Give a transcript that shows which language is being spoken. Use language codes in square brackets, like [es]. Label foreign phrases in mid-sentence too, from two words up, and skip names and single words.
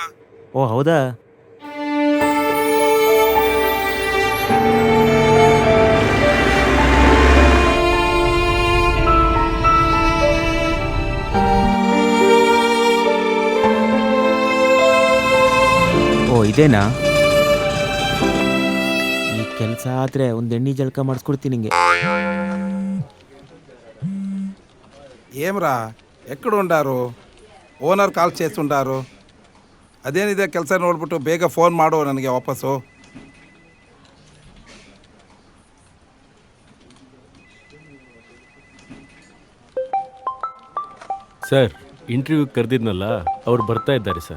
[kn] ಓ ಹೌದಾ? ಓ ಇದೇನಾ? ಈ ಕೆಲಸ ಆದರೆ ಒಂದು ಎಣ್ಣೆ ಜಳಕ ಮಾಡಿಸ್ಕೊಡ್ತೀನಿ ನಿಂಗೆ. [te] ఏమ్రా ఎక్కడ ఉండారు? ఓనర్ కాల్ చేస్తుండారు. [kn] ಅದೇನಿದೆ ಕೆಲಸ ನೋಡ್ಬಿಟ್ಟು ಬೇಗ ಫೋನ್ ಮಾಡು ನನಗೆ ವಾಪಸ್ಸು. ಸರ್, ಇಂಟರ್ವ್ಯೂ ಕರೆದಿದ್ನಲ್ಲ, ಅವ್ರು ಬರ್ತಾ ಇದ್ದಾರೆ ಸರ್.